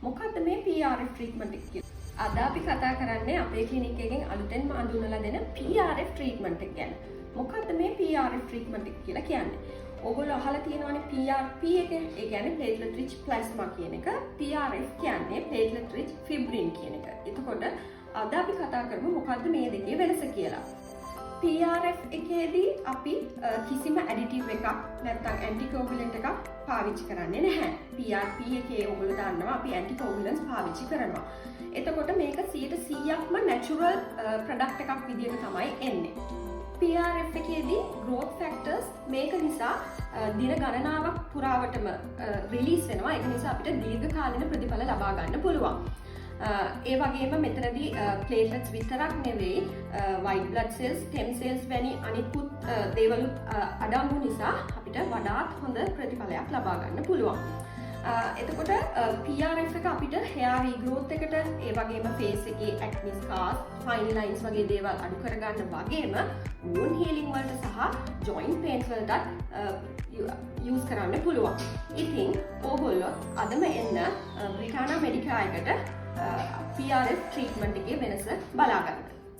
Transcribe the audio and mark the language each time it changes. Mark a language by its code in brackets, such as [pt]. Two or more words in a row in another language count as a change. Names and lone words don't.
[si] මොකද්ද මේ PRF ට්‍රීට්මන්ට් එක කියලා? අද අපි කතා කරන්නේ අපේ ක්ලිනික් එකෙන් අලුතෙන්ම අඳුනලා දෙන PRF ට්‍රීට්මන්ට් එක ගැන. මොකද්ද මේ PRF ට්‍රීට්මන්ට් එක කියලා කියන්නේ? ඔයගොල්ලෝ අහලා තියෙනවනේ PRP එක, ඒ කියන්නේ [en] platelet rich plasma [si] කියන එක. PRF කියන්නේ [en] platelet rich fibrin [si] කියන එක. එතකොට අද අපි කතා කරමු මොකද්ද මේ දෙකේ වෙනස කියලා. PRF එකේදී අපි කිසිම ඇඩිටිව් එකක් නැත්නම් ඇන්ටිකෝගුලන්ට් එකක් පාවිච්චි කරන්නේ නැහැ. PRP එකේ ඔයගොල්ලෝ දන්නවා අපි ඇන්ටිකෝගුලන්ට්ස් පාවිච්චි කරනවා. එතකොට මේක 100%ක්ම [en] natural product [si] එකක් විදිහට තමයි එන්නේ. PRF එකේදී [en] growth factors [si] මේක නිසා දින ගණනාවක් පුරාවටම රිලීස් වෙනවා. ඒක නිසා අපිට දීර්ඝකාලීන ප්‍රතිඵල ලබා ගන්න පුළුවන්. ඒ වගේම මෙතනදී platelets විතරක් නෙවෙයි [en] white blood cells, stem cells [si] වැනි අනිකුත් දේවලුත් අඩංගු නිසා අපිට වඩාත් හොඳ ප්‍රතිඵලයක් ලබා ගන්න පුළුවන්. එතකොට PRF එක අපිට [en] hair regrowth [si] එකට, ඒ වගේම face එකේ [en] acne scars, fine lines [si] වගේ දේවල් අඩු කරගන්න වගේම [en] wound healing [si] වලට සහ [en] joint pains [si] වලටත් use කරන්න පුළුවන්. ඉතින් ඕගොල්ලෝ අදම එන්න බ්‍රිටානා මෙඩිකා එකට PRF ට්‍රීට්මන්ට් එකේ වෙනස බලා ගන්න.